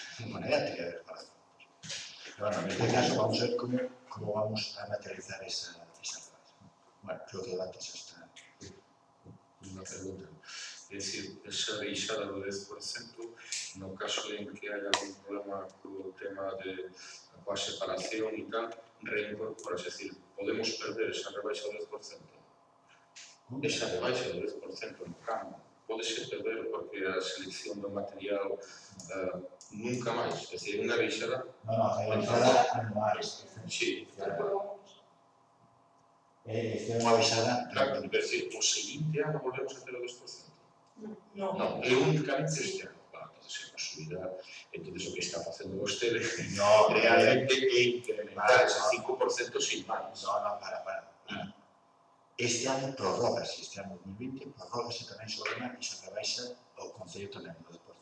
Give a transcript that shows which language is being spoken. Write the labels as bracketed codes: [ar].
[es] Bueno, ya tería que haber falado antes. Pero bueno, en este caso vamos a ver como vamos a materializar esa frase. Bueno, creo que antes ya está. [gl] Unha pregunta. É dicir, esa baixada do 10%, no caso en que haya algún problema co tema de coa separación e tal, reincorporas, é dicir, podemos perder esa rebaixa do 10%? Esa rebaixa do 10% no campo, podese perder porque a selección do material nunca máis, é dicir, unha baixada. No, a baixada non máis. Sí, É unha baixada. claro, é dicir, o seguinte ano volvemos a ter o 10%. Non. Non, é únicamente este ano. Entón, é unha subida, entón, o que está facendo vostede No, realmente é incrementar ese 5% sin máis. No, para. Este ano prorrogase, este ano 2020, prorrogase tamén sobre esa rebaixa ao Concello tamén do 10%.